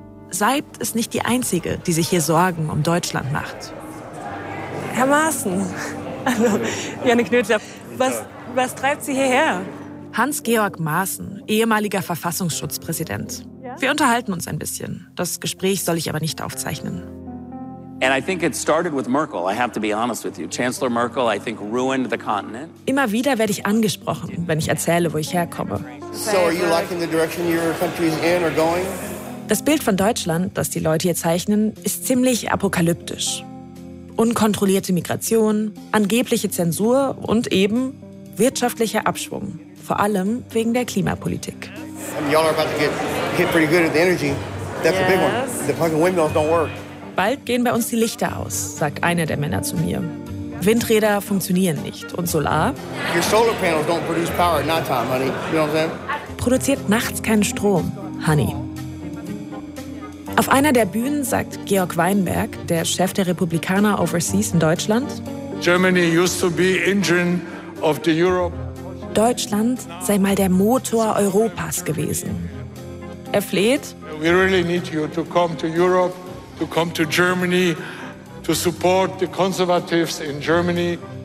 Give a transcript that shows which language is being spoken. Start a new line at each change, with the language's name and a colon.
German: Seibt ist nicht die Einzige, die sich hier Sorgen um Deutschland macht. Herr Maaßen, also Jannik Nüttler, was treibt Sie hierher? Hans-Georg Maaßen, ehemaliger Verfassungsschutzpräsident. Wir unterhalten uns ein bisschen, das Gespräch soll ich aber nicht aufzeichnen.
English: And I think it started with Merkel, I have to be honest with you. Chancellor Merkel, I think, ruined the continent.
German: Immer wieder werde ich angesprochen, wenn ich erzähle, wo ich herkomme.
English: So are you liking the direction your country's in or going?
German: Das Bild von Deutschland, das die Leute hier zeichnen, ist ziemlich apokalyptisch. Unkontrollierte Migration, angebliche Zensur und eben wirtschaftlicher Abschwung. Vor allem wegen der Klimapolitik.
English: Y'all are about to get pretty good at the energy. That's yes. A big one. The fucking windmills don't work.
German: Bald gehen bei uns die Lichter aus, sagt einer der Männer zu mir. Windräder funktionieren nicht. Und Solar?
English: Your solar panels don't produce power at night time, honey. You know what I'm saying?
German: Produziert nachts keinen Strom, honey. Auf einer der Bühnen sagt Georg Weinberg, der Chef der Republikaner Overseas in Deutschland,
English: Germany used to be engine of the Europe.
German: Deutschland sei mal der Motor Europas gewesen. Er fleht,
English: we really need you to come to Europe, to come to Germany, to support the conservatives in Germany.